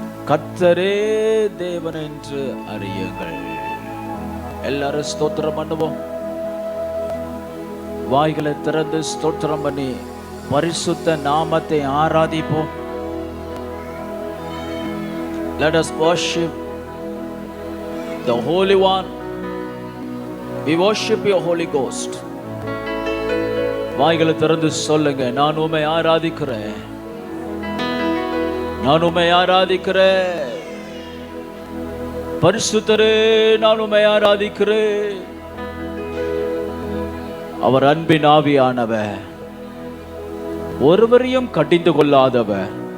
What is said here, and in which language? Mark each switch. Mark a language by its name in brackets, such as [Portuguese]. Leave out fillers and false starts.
[Tamil] கர்த்தரே தேவன் என்று அறியுங்கள். எல்லாரும் ஸ்தோத்திரம் பண்ணுவோம். வாய்களை திறந்து ஸ்தோத்திரம் பண்ணி பரிசுத்த நாமத்தை ஆராதிப்போம். [English] Let us worship the Holy One. We worship your Holy Ghost. [Tamil] வாய்களை திறந்து சொல்லுங்க, நான் உம்மை ஆராதிக்கிறேன். நான் உம்மை ஆராதிக்கிறேன். பரிசுத்தரே, நான் உம்மை ஆராதிக்கிறேன். அவர் அன்பின் ஆவியானவர், ஒருவரையும் கடிந்து கொள்ளாதவர்.